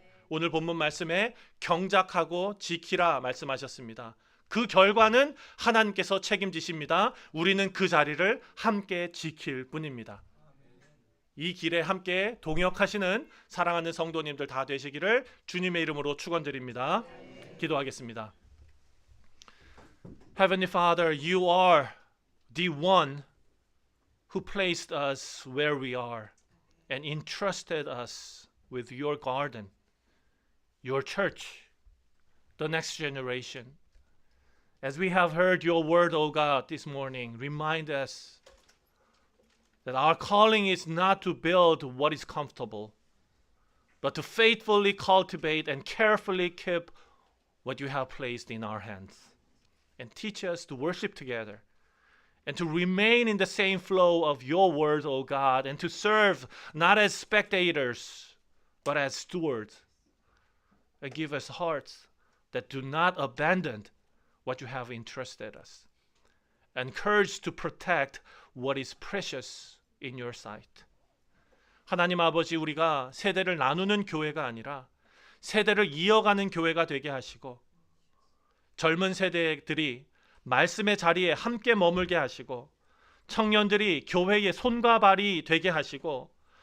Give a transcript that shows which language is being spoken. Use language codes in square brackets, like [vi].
[ko] 오늘 본문 말씀에 경작하고 지키라 말씀하셨습니다. 그 결과는 하나님께서 책임지십니다. 우리는 그 자리를 함께 지킬 뿐입니다. 이 길에 함께 동역하시는 사랑하는 성도님들 다 되시기를 주님의 이름으로 축원드립니다. 기도하겠습니다. [en] Heavenly Father, you are the one who placed us where we are and entrusted us with your garden, your church, the next generation. As we have heard your word, O God, this morning, remind us that our calling is not to build what is comfortable, but to faithfully cultivate and carefully keep what you have placed in our hands. And teach us to worship together and to remain in the same flow of your word, O God, and to serve not as spectators, but as stewards. And give us hearts that do not abandon what you have entrusted us, and courage to protect what is precious in your sight. [ko] 하나님 아버지, 우리가 세대를 나누는 교회가 아니라 세대를 이어가는 교회가 되게 하시고, 젊은 세대들이 말씀의 자리에 함께 머물게 하시고, 청년들이 교회의 손과 발이 되게 하시고,